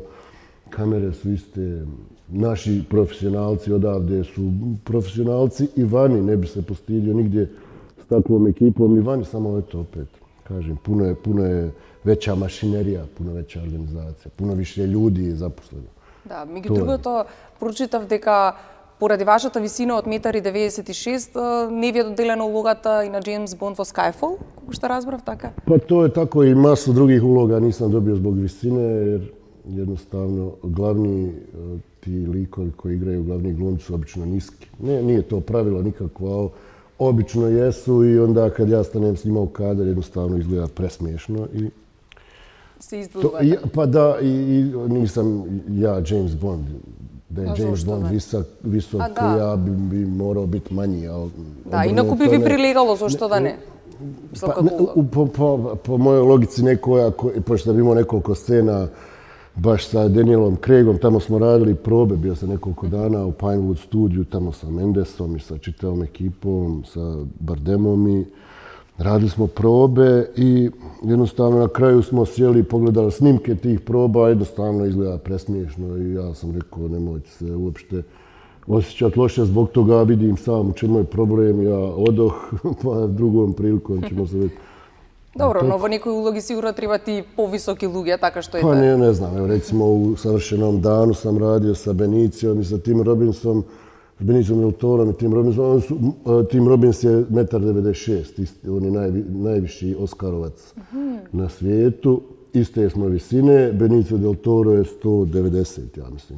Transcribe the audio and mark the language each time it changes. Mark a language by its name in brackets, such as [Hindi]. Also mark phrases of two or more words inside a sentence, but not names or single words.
[Bosnian] Kamere su iste. Naši profesionalci odavde su profesionalci i vani. Ne bi se postidio nigdje s takvom ekipom i vani, samo eto opet. Kažem, puno je veća mašinerija, puno veća organizacija, puno više ljudi je zaposleno. [Macedonian] Да, меѓу другото, прочитав дека поради вашата висина од 1,96 м не ви е доделена улогата и на Джеймс Бонд во Skyfall, како што разбрав, така? [Bosnian] Pa to je tako i masu drugih uloga nisam dobio zbog visine, jer jednostavno glavni ti likovi koji igraju glavni glumci su obično niski. Nije to pravilo nikakvo, ali obično jesu i onda kad ja stanem s njima u kadar jednostavno izgleda presmiješno i [Macedonian] се издвојува. [Bosnian] pa da, i nisam ja James Bond. Da je James Bond visok, ja bi morao biti manji. [Macedonian] Да, инаку би ви прилегало, зошто да не? [Bosnian] Po mojoj logici nekoja, pošto sam imao nekoliko scena baš sa Danielom Craigom, tamo smo radili probe, bio sam nekoliko dana u Pinewood studiju, tamo sa Mendesom i sa čitavom ekipom, sa Bardemom i radili smo probe i jednostavno na kraju smo sjeli i pogledali snimke tih proba, a jednostavno izgleda presmiješno i ja sam rekao nemojte se uopšte osjećati loše zbog toga, vidim sam u čemu je problem, ja odoh, pa drugom prilikom ćemo se vidjeti. [Macedonian] Добро, но во некои улоги сигурно треба ти повисоки луѓе, така што [Bosnian] Pa ne znam, evo recimo u Savršenom danu sam radio sa Benicijom i sa Tim Robinsom, s Beniciom del Torom i Tim Robinsom. Tim Robbins je 1,96 m, on je najviši Oskarovac na svijetu. Iste smo visine, Benicio del Toro je 190, ja mislim.